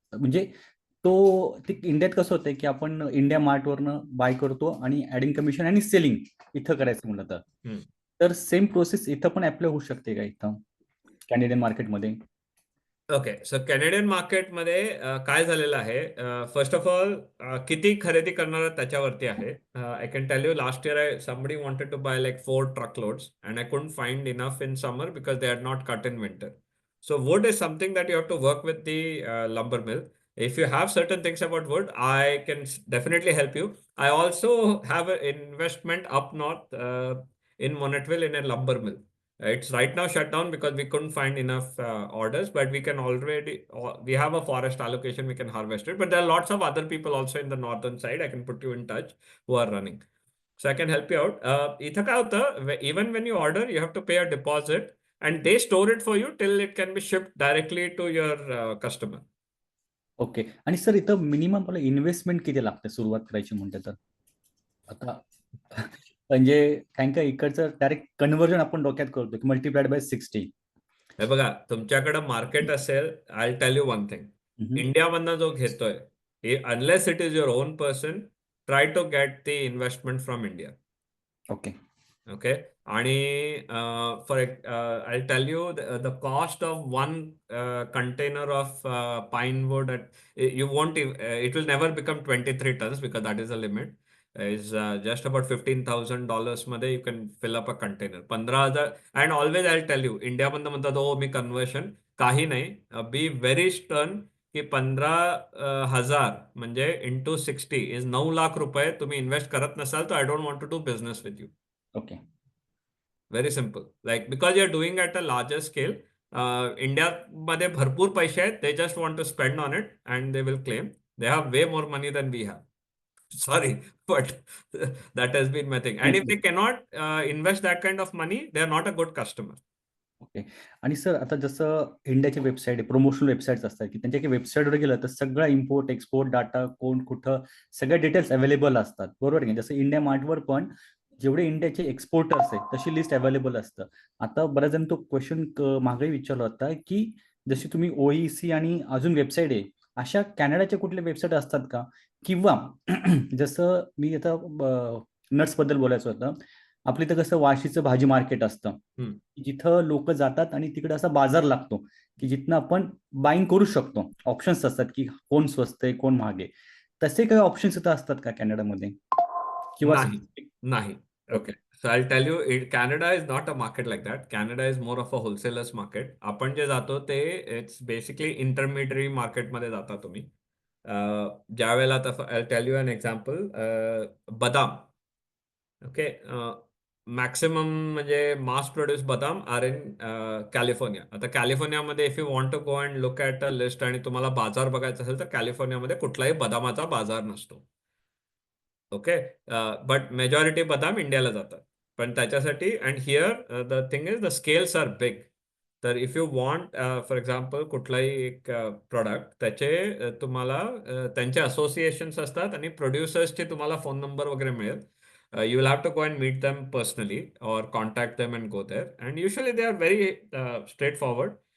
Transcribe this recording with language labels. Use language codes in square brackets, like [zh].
[mr] म्हणजे ते इंडियात कसं होतंय की आपण इंडिया मार्टवरनं बाय करतो आणि ऍडिंग कमिशन आणि सेलिंग इथं करायचं म्हटलं तर सेम प्रोसेस इथं पण अप्लाय होऊ शकते का इथं कॅनेडियन मार्केटमध्ये? ओके, सो कॅनेडियन मार्केटमध्ये काय झालेलं आहे, फर्स्ट ऑफ ऑल किती खरेदी करणार त्याच्यावरती आहे. [en] I can tell you, last year somebody wanted to buy like 4 truckloads and I couldn't find enough in summer because they are not cut in winter. So wood is something that you have to work with the lumber mill. If you have certain things about wood, I can definitely help you. I also have an investment up north in Monettville in a lumber mill. It's right now shut down because we couldn't find enough orders, but we can already, we have a forest allocation, we can harvest it. But there are lots of other people also in the northern side. I can put you in touch who are running. So I can help you out. [mr] इथं काय होतं, [en] even when you order, you have to pay a deposit. And they store it for you till it can be shipped directly to your customer. Okay. [mr] आणि sir इथं minimum मला investment किती लागते सुरुवात करायची म्हणते तर? आता म्हणजे कारण का इकडचं डायरेक्ट कन्व्हर्जन आपण डोक्यात करतो की [en] Multiplied by 60. [mr] हे बघा, तुमच्याकडे मार्केट असेल, [en] I tell you one thing, इंडियामधनं जो घेतोय, unless it is your own person, try to get the investment from India. Okay. Okay, आणि I'll tell you the cost of one container of pine wood you won't it will never become 23 tons because that is the limit. Is just about $15,000 मध्ये you can fill up a container. 15,000. And always I'll tell you, [mr] India मधनं म्हणतात हो मी conversion, काही नाही. [en] be very stern की 15,000 म्हणजे into 60 is 9 lakh रुपये [mr] तुम्ही इन्व्हेस्ट करत नसाल तर [en] I don't want to do business with you. Okay. Very simple. Like because you're doing at a larger scale, [mr] इंडियामध्ये भरपूर पैसे आहेत. [en] They just want to spend on it and they will claim. They have way more money than we have. Sorry, but that has been my thing. And if they cannot invest that kind of money, they are not a good customer. Okay. [mr] आणि sir आता जसं इंडियाचे website promotional websites असतात की त्यांच्या वेबसाईटवर गेलं तर सगळा इम्पोर्ट एक्सपोर्ट डाटा कोण कुठं सगळ्या डिटेल्स अवेलेबल असतात, बरोबर आहे? जसं इंडिया मार्टवर पण जेवढे इंडियाचे एक्सपोर्टर्स आहेत तशी लिस्ट अवेलेबल असतं. आता बऱ्याच जण तो क्वेश्चन मागे विचारला होता की जशी तुम्ही ओईसी आणि अजून वेबसाईट आहे, अशा कॅनडाच्या कुठल्या वेबसाईट असतात का? किंवा जसं मी आता नट्स बद्दल बोलायचं होतं, आपल्या इथं कसं वाशीचं भाजी मार्केट असतं, जिथं लोक जातात आणि तिकडे असा बाजार लागतो की जिथनं आपण बाईंग करू शकतो. ऑप्शन्स असतात की कोण स्वस्त आहे कोण महाग आहे. तसे काही ऑप्शन्स इथं असतात का कॅनडामध्ये? किंवा नाही. Okay. [en] So I'll tell you, Canada is not a market like that. Canada is more of a wholesalers market. [mr] आपण जे जातो ते [en] it's basically [mr] इंटरमिडियरी मार्केटमध्ये जाता तुम्ही. ज्या वेळेला आता [en] I'll tell you an example. [mr] बदाम. ओके, मॅक्सिमम म्हणजे मास प्रोड्यूस बदाम [en] are in [mr] कॅलिफोर्निया. आता कॅलिफोर्नियामध्ये [en] if you want to go and look at a list [mr] आणि तुम्हाला बाजार बघायचा असेल तर कॅलिफोर्नियामध्ये कुठलाही बदामाचा बाजार नसतो. [en] okay, but majority [mr] बदाम इंडियाला जातात. पण त्याच्यासाठी [en] And here the thing is the scales are big. [mr] तर [en] if you want for example [mr] कुठलाही एक प्रोडक्ट त्याचे तुम्हाला त्यांचे असोसिएशन्स असतात आणि प्रोड्युसर्सचे तुम्हाला फोन नंबर वगैरे मिळेल. [en] You will have to go and meet them personally or contact them and go there. And usually they are very straightforward.